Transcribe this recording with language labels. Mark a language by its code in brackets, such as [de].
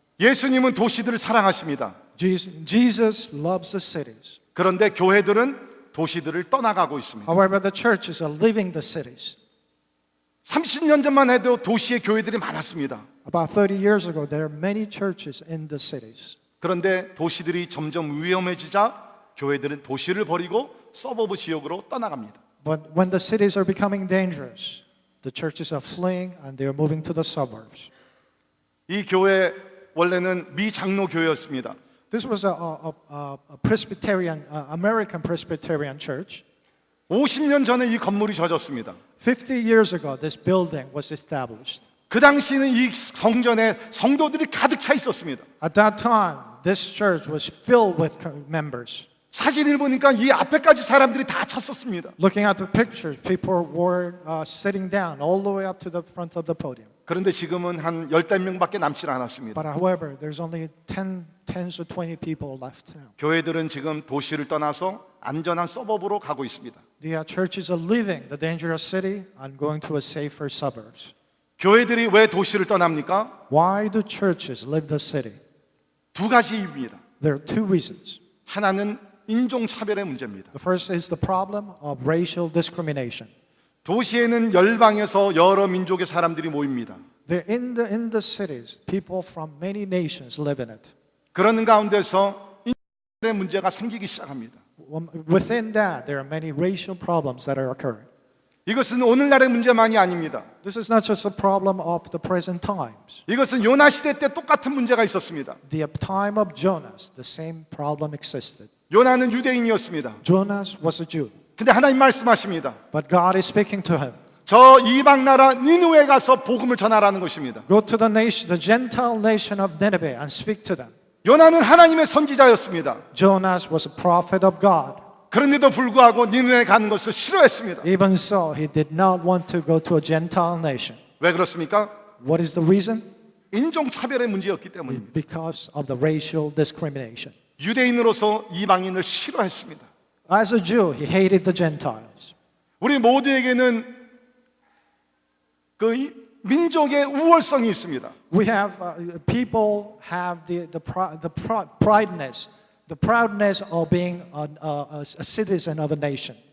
[ko] 예수님은 도시들을 사랑하십니다. [en] Jesus loves the cities. [ko] 그런데 교회들은 도시들을 떠나가고 있습니다. [en] However, the churches are leaving the cities. [ko] 30년 전만 해도 도시에 교회들이 많았습니다. [en] About 30 years ago, there are many churches in the cities. [ko] 그런데 도시들이 점점 위험해지자 교회들은 도시를 버리고 서버브 지역으로 떠나갑니다. [en] But when the cities are becoming dangerous, the churches are fleeing and they are moving to the suburbs. [ko] 이 교회 원래는 미장로 교회였습니다. [en] This was a Presbyterian, American Presbyterian church. [ko] 50년 전에 이 건물이 져졌습니다. [en] 50 years ago, this building was established. [ko] 그 당시에는 이 성전에 성도들이 가득 차 있었습니다. [en] At that time, this church was filled with members. [ko] 사진을 보니까 이 앞에까지 사람들이 다 찼었습니다. [en] Looking at the pictures, people were sitting down all the way up to the front of the podium. [ko] 그런데 지금은 한 10명밖에 남지 않았습니다. [en] But however, there's only 10 or 20 people left now. [ko] 교회들은 지금 도시를 떠나서 안전한 서버브로 가고 있습니다. [en] The churches are leaving the dangerous city and going to a safer suburbs. [ko] 교회들이 왜 도시를 떠납니까? [en] Why do churches leave the city? [ko] 두 가지 이유입니다. [en] There are two reasons. [ko] 하나는 인종차별의 문제입니다. [en] The first is the problem of racial discrimination. [ko] 도시에는 열방에서 여러 민족의 사람들이 모입니다. [en] In the cities, people from many nations live in it. [ko] 그런 가운데서 인종차별의 문제가 생기기 시작합니다. [en] Within that, there are many racial problems that are occurring. [ko] 이것은 오늘날의 문제만이 아닙니다. [en] This is not just a problem of the present times. [ko] 이것은 요나 시대 때 똑같은 문제가 있었습니다. [en] The time of Jonas, the same problem existed. [ko] 요나는 유대인이었습니다. [en] Jonas was a Jew, [ko] 근데 하나님 말씀하십니다. [en] but God is speaking to him. [ko] 저 이방 나라 니느웨 가서 복음을 전하라는 것입니다. [en] Go to the nation, the Gentile nation of Nineveh, and speak to them. [ko] 요나는 하나님의 선지자였습니다. [en] Jonas was a prophet of God. [ko] 그런데도 불구하고 니느웨 가는 것을 싫어했습니다. [en] Even so, he did not want to go to a Gentile nation. [ko] 왜 그렇습니까? [en] What is the reason? [ko] 인종차별의 문제였기 때문입니다. [en] Because of the racial discrimination. [ko] 유대인으로서 이방인을 싫어했습니다. [en] As a Jew, he hated the Gentiles. [ko] 우리 모두에게는 그 민족의 우월성이 있습니다. [en] We have people have the proudness of being a citizen of a nation.